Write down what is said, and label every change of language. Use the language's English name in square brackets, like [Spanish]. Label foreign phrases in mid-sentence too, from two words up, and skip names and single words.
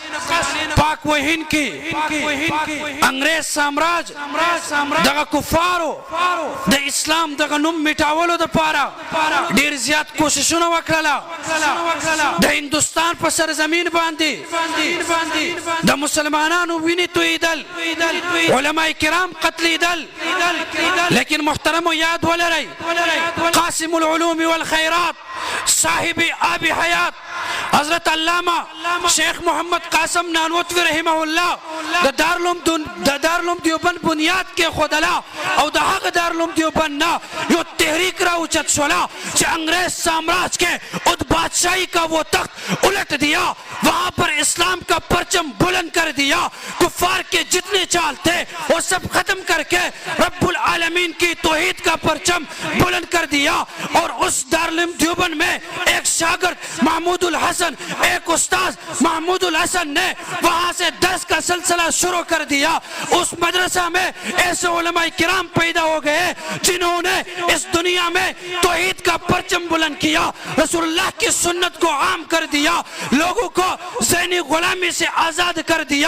[Pashto] پاک و هند کې انګریز سامراج دغه کفارو د اسلام دغه نوم میټاولو دپاره ډېر زیات کوششونه وکړله د هندوستان په سرزمین باندې د مسلمانانو وینې تویېدل علماء کرام قتلېدل لیکن محترمو یاد ولرئ قاسم العلوم والخیرات صاحب آب حیات حضرت علامہ شیخ محمد قاسم نانوتوی رحمه الله د دارالعلوم دیوبند بنیاد کېښودله او د هغه دارالعلوم دیوبند نه یو تحریک راوچت شوله چې [Urdu] انگریز سامراج کے اد بادشاہی کا وہ تخت الٹ دیا وہاں پر اسلام کا پرچم بلند کر دیا کفار کے جتنے چال تھے وہ سب ختم کر کے رب العالمین عالمین کی توحید کا پرچم بلند کر دیا. اور اس دارالعلوم دیوبند میں ایک شاگرد محمود الحسن، ایک استاد محمود الحسن نے وہاں سے درس کا سلسلہ شروع کر دیا. اس مدرسہ میں ایسے علمائے کرام پیدا ہو گئے جنہوں نے اس دنیا میں توحید کا پرچم بلند کیا، رسول اللہ کی سنت کو عام کر دیا، لوگوں کو ذہنی غلامی سے آزاد کر دیا.